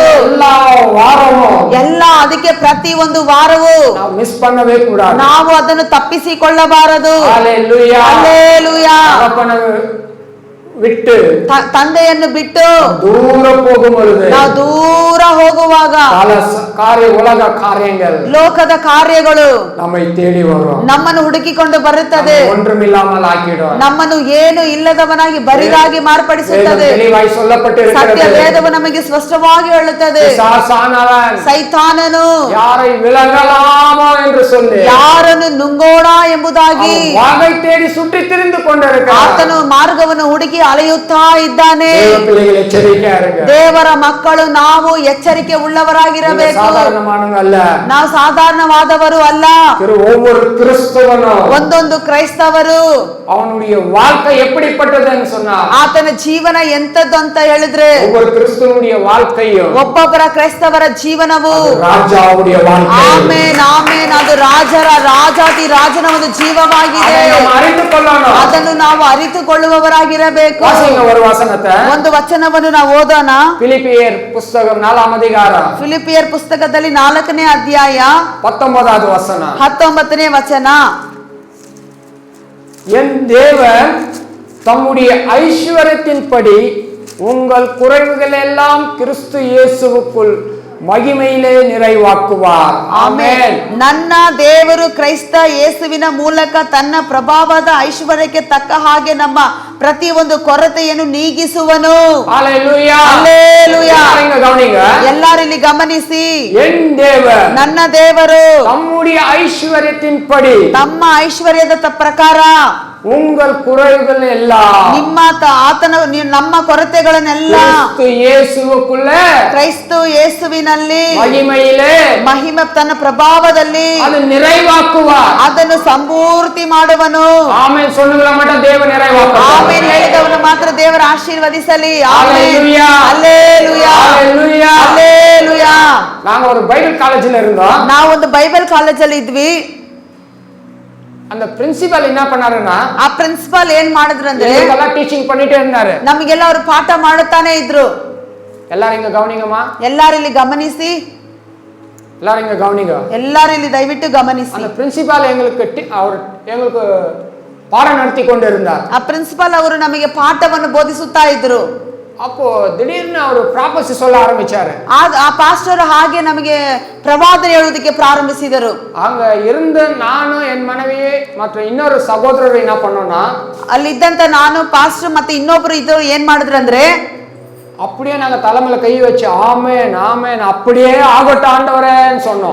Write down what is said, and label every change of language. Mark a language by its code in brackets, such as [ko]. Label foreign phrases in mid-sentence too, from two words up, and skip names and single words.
[kn] ಎಲ್ಲ ಅದಕ್ಕೆ ಪ್ರತಿ ಒಂದು ವಾರವೂ ನಾವು ಅದನ್ನು ತಪ್ಪಿಸಿಕೊಳ್ಳಬಾರದು. ಹಲ್ಲೆಲೂಯಾ. [ta] விட்டு [kn] ತಂದೆಯನ್ನು ಬಿಟ್ಟು ದೂರ ಹೋಗುವುದು, ನಾವು ದೂರ ಹೋಗುವಾಗ ಉಲಗ ಕಾರ್ಯಗಳು, ಲೋಕದ ಕಾರ್ಯಗಳು [ta] நம்மை தேடி வரும், [kn] ನಮ್ಮನ್ನು ಹುಡುಕಿಕೊಂಡು ಬರುತ್ತದೆ, [ta] ஒன்றுமில்லாமல் ஆக்கிடும், [kn] ನಮ್ಮನ್ನು ಏನು ಇಲ್ಲದವನಾಗಿ ಬರಿದಾಗಿ ಮಾರ್ಪಡಿಸುತ್ತದೆ. ಸತ್ಯ ವೇದವು ನಮಗೆ ಸ್ಪಷ್ಟವಾಗಿ ಹೇಳುತ್ತದೆ, ಸೈತಾನನು [ta] ಯಾரை விலகலாமோ என்று சொல்லி [kn] ಯಾರನ್ನು ನುಂಗೋಣ ಎಂಬುದಾಗಿ [ta] வாகை தேடி சுற்றி திரிந்து கொண்டிருக்கிறார். [kn] ಆತನು ಮಾರ್ಗವನ್ನು ಹುಡುಕಿ ಅಲೆಯುತ್ತಾ ಇದ್ದಾನೆ. ದೇವರ ಮಕ್ಕಳು ನಾವು ಎಚ್ಚರಿಕೆ ಉಳ್ಳವರಾಗಿರಬೇಕು. ನಾವು ಸಾಧಾರಣವಾದವರು ಅಲ್ಲ. [ta] ஒவ்வொரு கிறிஸ்தவனோ [kn] ಒಂದೊಂದು ಕ್ರೈಸ್ತವರು [ta] அவனுடைய வாழ்க்கை எப்படிப்பட்டதுன்னு சொன்னா [kn] ಆತನ ಜೀವನ ಎಂತದ್ದು ಅಂತ ಹೇಳಿದ್ರೆ [ta] ஒவ்வொரு கிறிஸ்தவனுடைய வாழ்க்கையும் [kn] ಒಬ್ಬೊಬ್ಬರ ಕ್ರೈಸ್ತವರ ಜೀವನವು [ta] ರಾಜಾವುடைய வாழ்க்கை. [kn] ಆಮೆನ್ ಆಮೆನ್. ಅದು ರಾಜಾತಿ ರಾಜನ ಒಂದು ಜೀವವಾಗಿದೆ. ಅದನ್ನು ನಾವು ಅರಿತುಕೊಳ್ಳುವವರಾಗಿರಬೇಕು. ಒಂದು ವಚನವನ್ನು ನಾವು ಓದೋಣ. ಫಿಲಿಪಿಯರ್ ಪುಸ್ತಕ 4ನೇ ಅಧಿಕಾರ, ಫಿಲಿಪಿಯರ್ ಪುಸ್ತಕದಲ್ಲಿ 4ನೇ ಅಧ್ಯಾಯ 19வது ವಚನ. 19ನೇ ವಚನ. [ta] என் தேவன் தம்முடைய ஐஸ்வரியத்தின்படி உங்கள் குறைவுகள் எல்லாம் கிறிஸ்து இயேசுவுக்குள் ಮಹಿಮೆயிலே நிறைவாக்குவார். [kn] ಆಮೆನ್. ನನ್ನ ದೇವರು ಕ್ರೈಸ್ತ ಯೇಸುವಿನ ಮೂಲಕ ತನ್ನ ಪ್ರಭಾವದ ಐಶ್ವರ್ಯಕ್ಕೆ ತಕ್ಕ ಹಾಗೆ ನಮ್ಮ ಪ್ರತಿ ಒಂದು ಕೊರತೆಯನ್ನು ನೀಗಿಸುವನು. ಹಲ್ಲೆಲೂಯಾ. ಹಲ್ಲೆಲೂಯಾ. ಎಲ್ಲರೂ ಇಲ್ಲಿ ಗಮನಿಸಿ, [ta] என் தேவன் [kn] ನನ್ನ ದೇವರು [ta] தம்முடைய ஐஸ்வரியத்தின்படி, [kn] ತಮ್ಮ ಐಶ್ವರ್ಯದ ಪ್ರಕಾರ [ta] உங்கள் குறைவுகள் எல்லாம், [kn] ನಮ್ಮ ಕೊರತೆಗಳನ್ನೆಲ್ಲ ಕ್ರೈಸ್ತ ಯೇಸುವಿನಲ್ಲಿ ಮಹಿಮೆ ತನ್ನ ಪ್ರಭಾವದಲ್ಲಿ ಅದನ್ನು ಸಂಪೂರ್ತಿ ಮಾಡುವನು. ಆಮೆನ್. [ta] சொல்லுகிற மட்டும் தேவன் நிறைவாக்குவார். [kn] ಆಮೆನ್ ಹೇಳಿದವನು ಮಾತ್ರ ದೇವರು ಆಶೀರ್ವದಿಸಲಿ. ಆಮೆನ್. ಹಲ್ಲೆಲೂಯಾ. ಹಲ್ಲೆಲೂಯಾ. ಹಲ್ಲೆಲೂಯಾ. ನಾವು ಒಂದು ಬೈಬಲ್ ಕಾಲೇಜಲ್ಲಿ இருந்தோம். ನಾವು ಒಂದು ಬೈಬಲ್ ಕಾಲೇಜಲ್ಲಿ ಇದ್ವಿ. [ta] அந்த பிரின்சிபல் என்ன பண்ணாருன்னா, [kn] ಆ ಪ್ರಿನ್ಸಿಪಲ್ ಏನ್ ಮಾಡಿದ್ರು ಅಂದ್ರೆ [ta] ಎಲ್ಲ ಟೀಚಿಂಗ್ பண்ணிட்டே இருந்தாரு. [kn] ನಮಗೆಲ್ಲ ಅವರು ಪಾಠ ಮಾಡುತ್ತಾನೆ ಇದ್ರು. [ta] எல்லாரும் இங்க கவனிங்கம்மா. [kn] ಎಲ್ಲರೂ ಇಲ್ಲಿ ಗಮನಿಸಿ. [ta] எல்லாரும் இங்க கவனிங்க. [kn] ಎಲ್ಲರೂ ಇಲ್ಲಿ ದಯವಿಟ್ಟು ಗಮನಿಸಿ. [ta] அந்த பிரின்சிபல் எங்களுக்கு பாடம் நடத்தி கொண்டிருந்தார். [kn] ಆ ಪ್ರಿನ್ಸಿಪಲ್ ಅವರು ನಮಗೆ ಪಾಠವನ್ನು ಬೋಧಿಸುತ್ತಾ ಇದ್ರು. [ta] அப்போ திடீர்னு அவர் ப்ராபசி சொல்ல ஆரம்பிச்சாரு. [kn] ಆ ಪಾಸ್ಟರ್ ಹಾಗೆ ನಮಗೆ ಪ್ರವಾದನೆ ಹೇಳುವುದಕ್ಕೆ ಪ್ರಾರಂಭಿಸಿದರು. [ta] அங்க இருந்து நானும் என் மனைவி மற்றும் இன்னொரு சகோதரர் என்ன பண்ணோம்னா, [kn] ಅಲ್ಲಿದ್ದಂತ ನಾನು ಪಾಸ್ಟರ್ ಮತ್ತೆ ಇನ್ನೊಬ್ರು ಇದ್ರು ಏನ್ ಮಾಡಿದ್ರು ಅಂದ್ರೆ, [ta] அப்படியே நாங்க தலைமையில கை வச்சு ஆமென் ஆமென் அப்படியே ஆகட்டும் ஆண்டவரேன்னு சொன்னோம்.